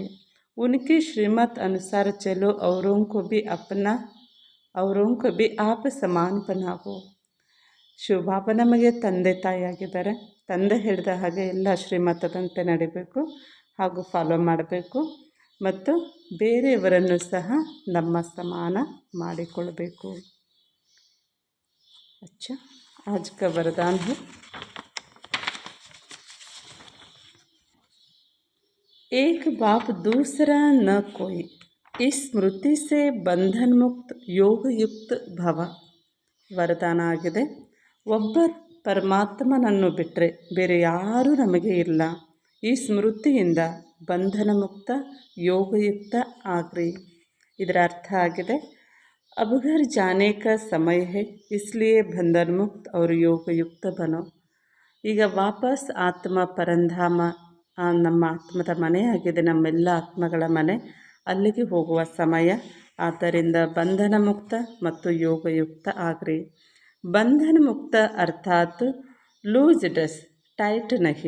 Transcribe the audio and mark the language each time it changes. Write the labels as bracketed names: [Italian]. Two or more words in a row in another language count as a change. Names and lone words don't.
[Hindi] उनकी श्रीमत अनुसार चलो औरों को भी आप समान बनाओ. [Kannada] ಶಿವಬಾಬಾ ನಮಗೆ ತಂದೆ ತಾಯಿಯಾಗಿದ್ದಾರೆ. ತಂದೆ ಹೇಳಿದ ಹಾಗೆ ಎಲ್ಲ ಶ್ರೀಮತದಂತೆ ನಡಿಬೇಕು ಹಾಗೂ ಫಾಲೋ ಮಾಡಬೇಕು ಮತ್ತು ಬೇರೆಯವರನ್ನು ಸಹ ನಮ್ಮ ಸಮಾನ ಮಾಡಿಕೊಳ್ಬೇಕು. [Hindi] अच्छा, आज का वरदान है, एक बाप दूसरा न कोई, इस स्मृति से बंधन मुक्त योग युक्त भव. [Kannada] ವರದಾನ ಆಗಿದೆ, ಒಬ್ಬ ಪರಮಾತ್ಮನನ್ನು ಬಿಟ್ಟರೆ ಬೇರೆ ಯಾರೂ ನಮಗೆ ಇಲ್ಲ. ಈ ಸ್ಮೃತಿಯಿಂದ ಬಂಧನ ಮುಕ್ತ ಯೋಗಯುಕ್ತ ಆಗ್ರಿ. ಇದರ ಅರ್ಥ ಆಗಿದೆ, [Hindi] अब घर जाने का समय है, इसलिए बंधन मुक्त और योगयुक्त बनो. [Kannada] ಈಗ ವಾಪಸ್ ಆತ್ಮ ಪರಂಧಾಮ ನಮ್ಮ ಆತ್ಮದ ಮನೆಯಾಗಿದೆ, ನಮ್ಮೆಲ್ಲ ಆತ್ಮಗಳ ಮನೆ, ಅಲ್ಲಿಗೆ ಹೋಗುವ ಸಮಯ. ಆದ್ದರಿಂದ ಬಂಧನ ಮುಕ್ತ ಮತ್ತು ಯೋಗಯುಕ್ತ ಆಗ್ರಿ. [Hindi] बंधन मुक्त अर्थात [English] loose dress tight [Hindi] ನಹಿ.